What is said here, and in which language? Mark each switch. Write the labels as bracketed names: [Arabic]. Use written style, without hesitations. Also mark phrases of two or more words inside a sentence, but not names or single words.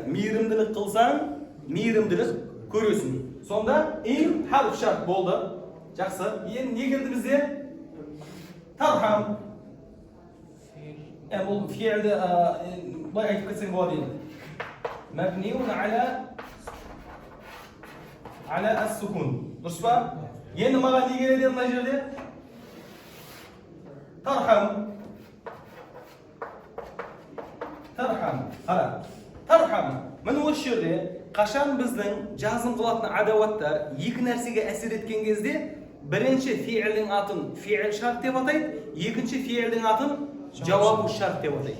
[Kazakh] Мейірімділік қылсаң, мейірімділік көресің. Сонда [Arabic] إن حرف شرط [Kazakh] болды. Жақсы. Енді не келді бізде? Тархам. Бұл фиилді былай айтып кетсең болады енді. [Arabic] مبني على السكون. [Kazakh] Дұрыс па? Енді маған не келеді мына жерде? Тархам. Қара. Тархам. Міне осы жерде қашан біздің жазым қылатын адауаттар екі нәрсеге әсер еткен кезде бірінші фиилдің атын [Arabic] فعل شرط [Kazakh] деп атайды, екінші фиилдің атын [Arabic] جواب شرط [Kazakh] деп атайды.